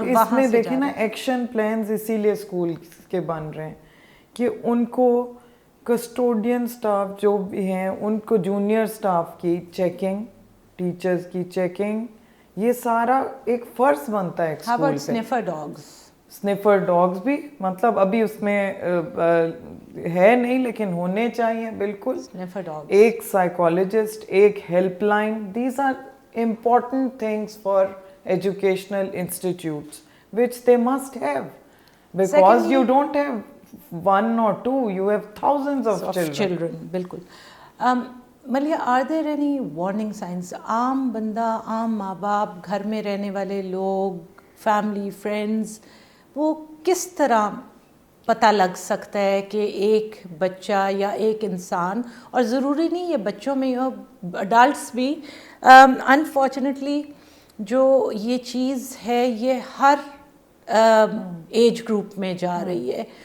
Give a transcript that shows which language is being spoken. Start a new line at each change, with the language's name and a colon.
Urdu: اس میں دیکھیں نا ایکشن پلانز اسی لیے اسکول کے بن رہے ہیں کہ ان کو کسٹوڈین سٹاف جو بھی ہیں ان کو جونیئر سٹاف کی چیکنگ، ٹیچرز کی چیکنگ، یہ سارا ایک فرض بنتا ہے اسکول پہ. سنیفر ڈاگز بھی مطلب ابھی اس میں ہے نہیں لیکن ہونے چاہیے بالکل. ایک سائیکالوجسٹ، ایک help line,
English: These are important things for educational institutes which they must have, because you don't have 1 or 2, you have thousands of children.
Urdu: بالکل. Millia
English: are there any warning signs؟
Urdu: عام بندہ، عام ماں باپ، گھر میں رہنے والے لوگ، فیملی، فرینڈز، وہ کس طرح پتہ لگ سکتا ہے کہ ایک بچہ یا ایک انسان، اور ضروری نہیں یہ بچوں میں ہو، اڈلٹس بھی، انفارچونیٹلی جو یہ چیز ہے یہ ہر ایج گروپ میں جا رہی ہے.